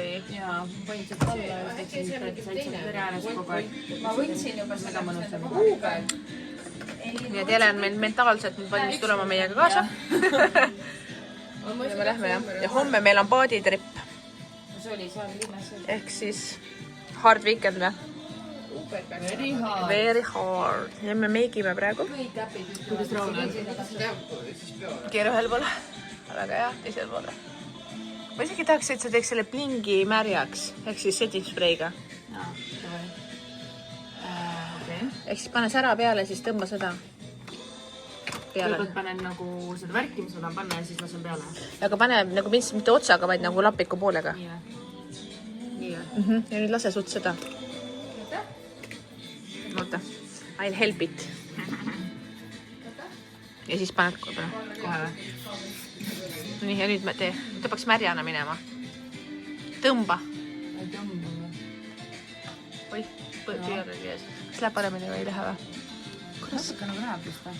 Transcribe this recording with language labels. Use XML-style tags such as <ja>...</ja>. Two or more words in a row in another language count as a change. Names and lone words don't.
<et>Ja põhimõtteliselt alla ja läksin täitsa pere ääres kogu aeg. Ma võtsin juba Väga mõnus oli. Nii et Ele on meil mentaalselt nüüd valmis tulema meiega kaasa. Ja me lähme jah. Ja homme meil on paaditrip. see oli seal linnas. Ehk siis</et> <en>hard weekend</en> <et>või?</et> <en>Very hard. Very hard.</en> <et>Ja me meigime praegu. Kuidas Raul on? Keera ühel poole. Väga hea, teisel poole. Ma isegi tahaks, et sa teeks selle pingi märjaks. Ehk siis setting spreiga. Ehk siis pane sära peale, siis tõmba seda peale. Kõigepealt panen nagu seda värki, mis ma tahan panna ja siis lasen peale. Aga pane nagu mitte otsaga, vaid nagu lapiku poolega. Nii või? Ja nüüd lase suht seda. Oota.</et> <en>I'll help it.</en> <et>Ja siis paned kohe või? Nii, ja nüüd tee. Ta peaks märjana minema. Tõmba. Ei tõmba või? Oi, pööragi ees. Kas läheb paremini või ei lähe või? Natuke nagu läheb vist või?</et>